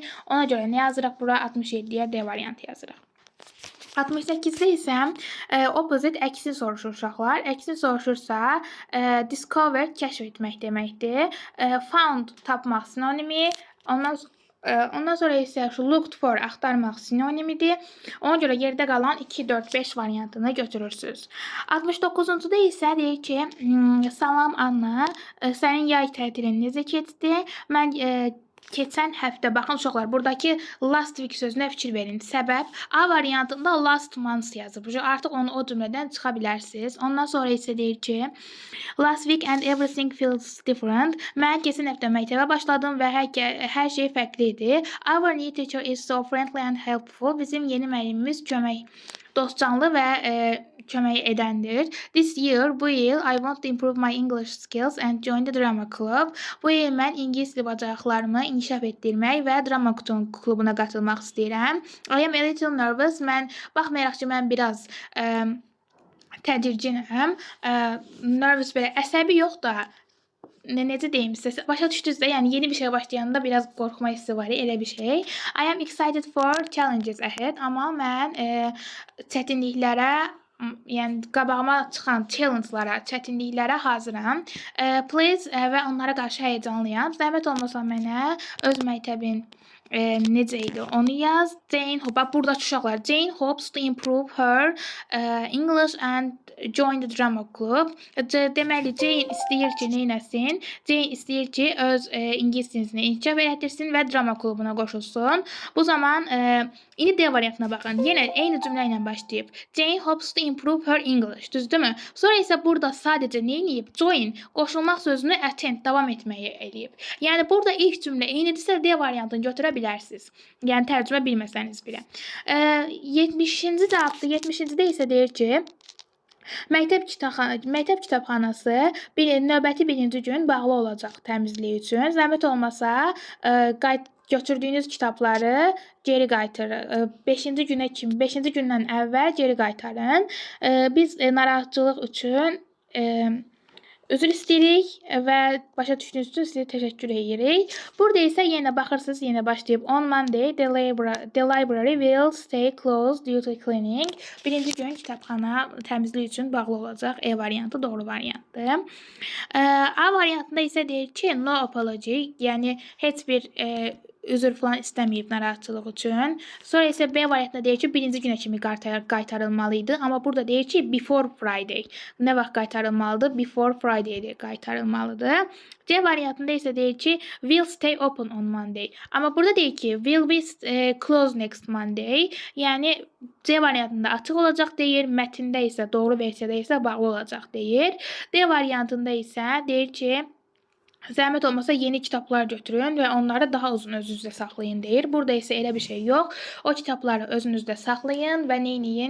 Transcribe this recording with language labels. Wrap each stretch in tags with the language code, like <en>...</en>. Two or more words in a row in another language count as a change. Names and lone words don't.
<az>Ona görə nə yazırıq bura? 67-yə D variantı yazırıq. 68-də isə opposite əksini soruşur uşaqlar. Əksini soruşursa, discover kəşf etmək deməkdir. Found tapmaq sinonimi. Ondan sonra isə</az> <en>looked for</en> <az>axtarmaq sinonimidir. Ona görə yerdə qalan 2, 4, 5 variantını götürürsünüz. 69-da isə deyir ki, salam Anna, sənin yay tətilin necə keçdi? Mən keçən həftə, baxın uşaqlar, buradakı</az> <en>last week</en> <az>sözünə fikir verin. Səbəb, A variantında</az> <en>last month</en> <az>yazıb. Artıq onu o cümlədən çıxa bilərsiniz. Ondan sonra isə deyir ki,</az> <en>last week and everything feels different.</en> <az>Mən keçən həftə məktəbə başladım və hər şey fərqli idi.</az> <en>Our new teacher is so friendly and helpful.</en> <az>Bizim yeni müəllimimiz dostcanlı və kömək edəndir.</az> <en>This year,</en> <az>bu il,</az> <en>I want to improve my English skills and join the drama club.</en> <az>Bu il mən ingilis dili bacarıqlarımı inkişaf etdirmək və drama klubuna qatılmaq istəyirəm.</az> <en>I am a little nervous.</en> <az>Baxmayaraq ki, mən biraz tədircinəm. Nervous belə əsəbi yox da, necə deyim sizə, başa düşdünüz də, yəni yeni bir şey başlayanda biraz qorxma hissi var, elə bir şey.</az> <en>I am excited for challenges ahead,</en> <az>amma mən çətinliklərə, yəni qabağıma çıxan challenge-lara, çətinliklərə hazıram. Please və onlara qarşı həyəcanlıyam. Zəhmət olmasa mənə öz məktəbin necə idi onu yaz. Jane, bax burada uşaqlar,</az> <en>Jane hopes to improve her English and join the drama club.</en> <az>Deməli, Jane istəyir ki, neynəsin? Jane istəyir ki, öz ingilis dilini inkişaf etdirsin və drama klubuna qoşulsun. Bu zaman indi D variantına baxın. Yenə eyni cümlə ilə başlayıb.</az> <en>Jane hopes to improve her English.</en> <az>Düzdürmü? Sonra isə burada sadəcə neyniyib? Join, qoşulmaq sözünü attend, davam etməyi eləyib. Yəni burada ilk cümlə eynidirsə D variantını götürə bilərsiniz. Yəni tərcümə bilməsəniz belə. 70-ci cavabda, 70-cidə isə deyir ki, məktəb kitabxanası növbəti birinci gün bağlı olacaq təmizlik üçün. Zəhmət olmasa götürdüyünüz kitabları geri qaytarın. 5-ci gündən əvvəl geri qaytarın. Biz narahatçılıq üçün üzr istəyirik və başa düşdüyünüz üçün sizə təşəkkür edirik. Burada isə yenə baxırsınız, yenə başlayıb.</az> <en>On Monday, the library will stay closed due to cleaning.</en> <az>Birinci gün kitabxana təmizlik üçün bağlı olacaq. E variantı doğru variantdır. A variantında isə deyir ki,</az> <en>no apology,</en> <az>yəni heç bir üzr falan istəməyib narahatçılıq üçün. Sonra isə B variantında deyir ki, birinci günə kimi qaytarılmalıydı. Amma burada deyir ki,</az> <en>before Friday.</en> <az>Nə vaxt qaytarılmalıdır?</az> <en>Before Friday</en> <az>qaytarılmalıdır. C variantında isə deyir ki,</az> <en>will stay open on Monday.</en> <az>Amma burada deyir ki,</az> <en>will be closed next Monday.</en> <az>Yəni C variantında açıq olacaq deyir. Mətndə isə, doğru versiyada isə bağlı olacaq deyir. D variantında isə deyir ki, zəhmət olmasa yeni kitablar götürün və onları daha uzun özünüzdə saxlayın deyir. Burada isə elə bir şey yox. O kitabları özünüzdə saxlayın və neyləyin?</az>